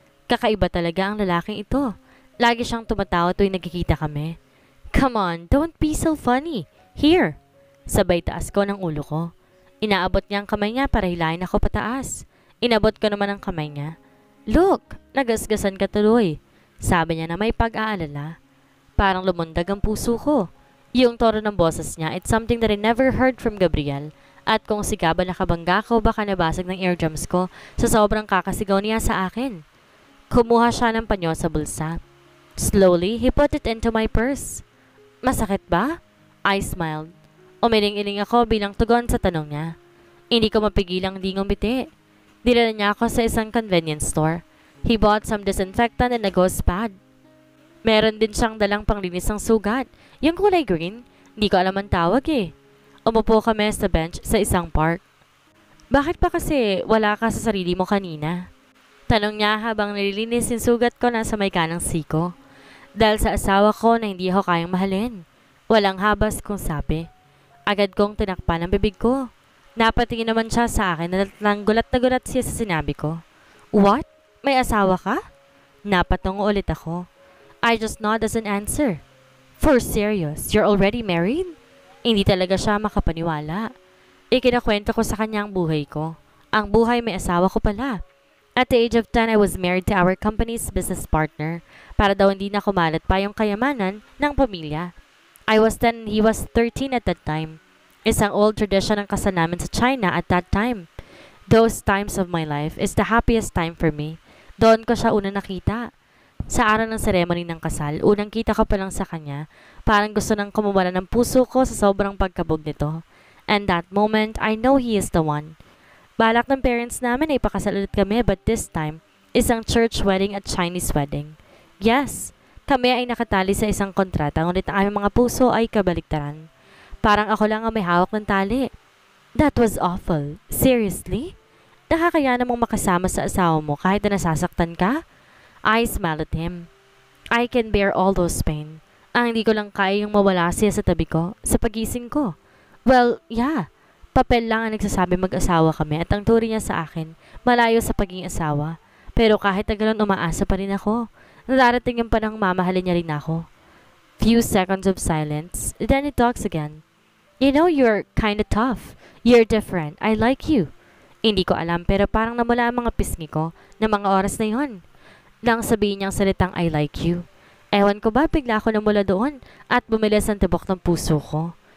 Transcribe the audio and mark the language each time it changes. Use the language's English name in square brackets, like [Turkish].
[Filipino] Kakaiba talaga ang lalaking ito. Lagi siyang tumatawa tuwing nagkikita kami. [English] Come on, don't be so funny. Here. [Filipino] Sabay taas ko ng ulo ko. Inaabot niya ang kamay niya para hilahin ako pataas. Inabot ko naman ang kamay niya. [English] Look, [Filipino] nagasgasan ka tuloy. Sabi niya na may pag-aalala. Parang lumundag ang puso ko. Yung tono ng boses niya, [English] it's something that I never heard from Gabriel. [Filipino] At kung sigaban nakabangga ko, baka nabasag ng eardrums ko sa sobrang kakasigaw niya sa akin. Kumuha siya ng panyo sa bulsa. [English] Slowly, he put it into my purse. [Filipino] Masakit ba? [English] I smiled. [Filipino] Umiling-iling ako bilang tugon sa tanong niya. Hindi ko mapigilang di ngumiti. Dinala niya ako sa isang convenience store. [English] He bought some disinfectant and a ghost pad. [Filipino] Meron din siyang dalang panglinis ng sugat. Yung kulay green, hindi ko alam ang tawag eh. Umupo kami sa bench sa isang park. Bakit pa kasi wala ka sa sarili mo kanina? Tanong niya habang nililinis yung sugat ko na sa may kanang siko. Dahil sa asawa ko na hindi ako kayang mahalin. Walang habas kung sabi. Agad kong tinakpan ang bibig ko. Napatingin naman siya sa akin at gulat na gulat siya sa sinabi ko. What? May asawa ka? Napatungo ulit ako. [English] I just nod as an answer. For serious, you're already married? [Filipino] Hindi talaga siya makapaniwala. Ikinakwento ko sa kanya ang buhay ko. Ang buhay may asawa ko pala. [English] At the age of 10, I was married to our company's business partner [Filipino] para daw hindi na kumalat pa yung kayamanan ng pamilya. [English] I was 10 and he was 13 at that time. Isang old tradition [Filipino] ang kasal namin sa China [English] at that time. Those times of my life is the happiest time for me. [Filipino] Doon ko siya una nakita. Sa araw ng ceremony ng kasal, unang kita ko pa lang sa kanya, parang gusto nang kumawala ng puso ko sa sobrang pagkabog nito. [English] And that moment, I know he is the one. [Filipino] Balak ng parents namin ay ipakasal ulit kami [English] but this time, [Filipino] isang church wedding at Chinese wedding. Yes, kami ay nakatali sa isang kontrata ngunit ang aming mga puso ay kabaliktaran. Parang ako lang ang may hawak ng tali. [English] That was awful. Seriously? [Filipino] Nakakaya namang makasama sa asawa mo kahit na nasasaktan ka? [English] I smiled at him. I can bear all those pain. [Filipino] Ang hindi ko lang kaya yung mawala siya sa tabi ko, sa pagising ko. [English] Well, yeah. [Filipino] Papel lang ang nagsasabi mag-asawa kami at ang turi niya sa akin, malayo sa pagiging asawa. Pero kahit na ganoon umaasa pa rin ako. Nadarating yung panahong mamahalin niya rin ako. [English] Few seconds of silence, then he talks again. You know, you're kinda tough. You're different. I like you. [Filipino] Hindi ko alam pero parang namula ang mga pisngi ko na mga oras na yon. Nang sabihin niyang salitang I like you. Ewan ko ba bigla ako namula doon at bumilis ang tibok ng puso ko.